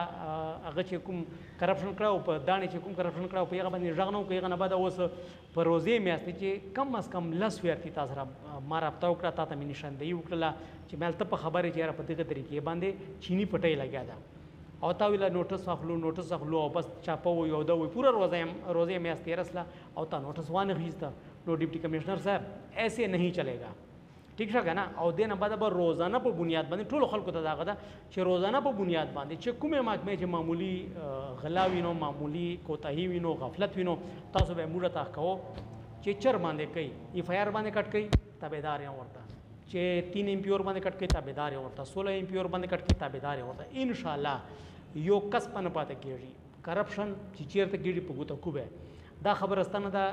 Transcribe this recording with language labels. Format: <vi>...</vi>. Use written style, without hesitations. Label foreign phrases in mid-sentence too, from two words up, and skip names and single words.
<ps>هغه چې کوم کرپشن کړی او په داڼې چې کوم کرپشن کړی او په هغه باندې غږ نه وکړي هغه نه بعد اوس په روزې میاشتې چې کم از کم 10 ویرتي تا سره ما رابطه وکړه تا ته مې نشاندهي وکړله چې مال ته په خبرې چې یاره په دغه طریقې باندې چینی پټۍ لګیا ده او تا ویله نوټس اخلو او بس چاپه وي او دا وي پوره روزې میاشت تېره سله او تا نوټس وانخیسته نو</ps> <en>deputy commissioner</en> <ps>صاحب</ps> <ur>ایسے نہیں چلے گا</ur> <ps>ٹھیک شو که نه او دې نه بعد به روزانه په بنیاد باندې ټولو خلکو ته دغه ده چې روزانه په بنیاد باندې چې کومې محکمې چې معمولي غلا وینو معمولي کوتاهي وینو غفلت وینو تاسو به یې موږ ته کوو چې چر باندې کوي ایف آی آر باندې کټ کوي تابعدار یې ورته چې 3 MP ور باندې کټ کوي تابعدار یې ورته 16 MP ور باندې کټ کوي تابعدار یې ورته انشاءالله یو کس په نه پاتې کېږي کرپشن چې چېرته کېږي په ګوته کوبه دا خبرستانه ده</ps>